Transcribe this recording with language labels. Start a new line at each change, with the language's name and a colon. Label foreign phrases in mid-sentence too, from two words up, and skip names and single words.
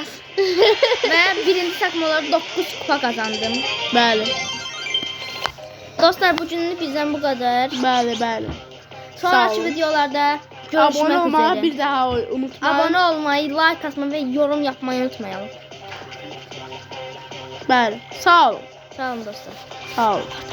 Turkish: Ve birinci takmaları 9 kupa kazandım.
Azerbaijani: Bəli.
Turkish: Dostlar bugünlük bizden bu kadar.
Azerbaijani: Bəli.
Turkish: Sonraki
Azerbaijani: Sağ olun.
Turkish: videolarda görüşmek
Azerbaijani: Abone olmağı
Turkish: üzere.
Azerbaijani: bir daha unutmayın.
Turkish: Abone olmayı, like atmayı ve yorum yapmayı unutmayalım.
Azerbaijani: Bəli. Sağ olun. Sağ olun dostlar. Sağ olun.